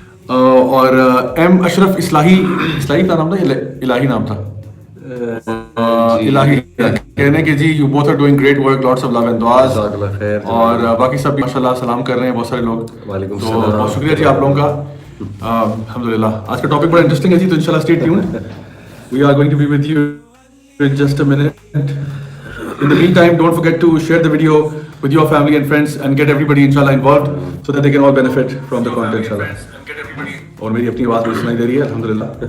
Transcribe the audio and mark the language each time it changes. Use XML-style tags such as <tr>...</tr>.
<hi>और एम अशरफ इस्लाही का नाम था, इलाही नाम था, इलाही कहने के</hi> <en>जी you both are doing great work, lots of love and दुआस।</en> <hi>और बाकी सब माशाल्लाह सलाम कर रहे हैं बहुत सारे लोग। वालेकुम तो सलाम, बहुत शुक्रिया जी आप लोगों का, अल्हम्दुलिल्लाह। आज का टॉपिक बड़ा इंटरेस्टिंग है जी, तो इंशाल्लाह</hi> <en>Stay tuned, we are going to be with you in just a minute. In the meantime, don't forget to share the video with your family and friends and get everybody inshallah involved so that they can all benefit from the content inshallah.</en> <hi>और मेरी अपनी आवाज़ भी सुनाई दे रही है अल्हम्दुलिल्लाह।</hi>